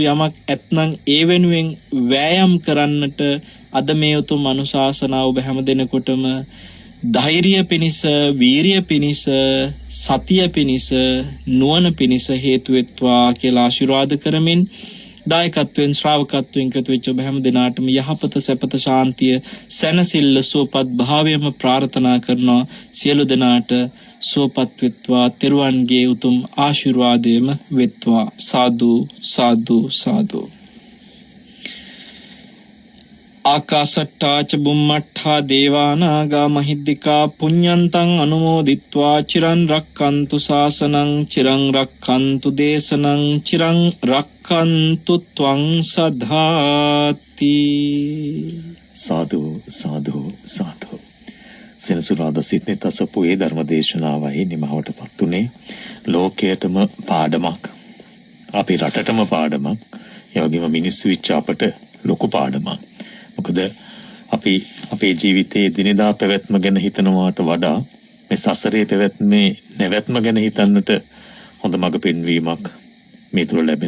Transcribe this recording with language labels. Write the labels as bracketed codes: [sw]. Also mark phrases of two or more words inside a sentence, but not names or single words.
[si] යමක් ඇත්නම් ඒ වෙනුවෙන් වෑයම් කරන්නට අද මේ උතුම් අනුශාසනාව ඔබ හැම දෙනෙකුටම ධෛර්යය පිණිස, වීරිය පිණිස, සතිය පිණිස, නුවණ පිණිස හේතු වෙත්වා කියලා ආශිර්වාද කරමින් දායකත්වයෙන්, ශ්‍රාවකත්වයෙන් එකතු වෙච්ච ඔබ හැම දිනාටම යහපත, සැපත, ශාන්තිය, සැනසෙල්ල, සුවපත් භාවයම ප්‍රාර්ථනා කරනවා. සියලු දෙනාට සුවපත් වෙත්වා. තෙරුවන්ගේ උතුම් ආශිර්වාදයම වෙත්වා. සාදු සාදු සාදු. [pi] ආකාසට්ටාච බුම්මට්ඨා දේවානාගා මහිද්దికා පුඤ්ඤන්තං අනුමෝදිත්වා චිරන් රක්칸තු ශාසනං චිරං රක්칸තු දේශනං චිරං රක්칸තු ත්වං සදාති. [si] සාදු සාදු සාදු. සෙනසුරාදා සිටනේ තසපුවේ ධර්මදේශනාවයි නිමවටපත් උනේ. ලෝකයටම පාඩමක්, අපේ රටටම පාඩමක්, ඒ වගේම මිනිස්සු විච්ච අපට ලොකු පාඩමක්. මොකද අපි අපේ ජීවිතයේ දිනදා පැවැත්ම ගැන හිතනවාට වඩා මේ සසරේ පැවැත්මේ නැවැත්ම ගැන හිතන්නට හොඳ මඟ පෙන්වීමක් මේ තුල ලැබෙන.